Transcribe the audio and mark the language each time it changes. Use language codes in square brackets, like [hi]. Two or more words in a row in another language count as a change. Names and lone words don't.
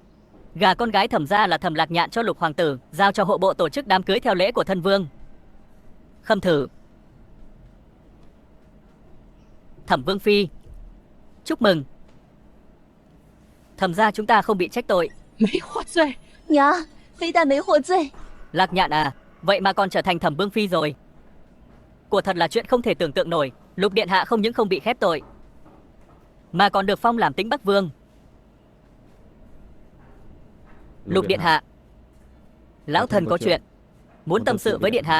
[vi] Gả con gái Thẩm gia là Thẩm Lạc Nhạn cho Lục hoàng tử, giao cho hộ bộ tổ chức đám cưới theo lễ của thân vương. Khâm thử. Thẩm vương phi, chúc mừng. Thẩm gia chúng ta không bị trách tội. [zh] 没获罪。娘，非但没获罪， [vi] Lạc Nhạn à, vậy mà còn trở thành Thẩm vương phi rồi. Quả thật là chuyện không thể tưởng tượng nổi. Lục điện hạ không những không bị khép tội, mà còn được phong làm Tĩnh Bắc vương. Lục điện hạ, lão thần có chuyện muốn tâm sự với điện hạ.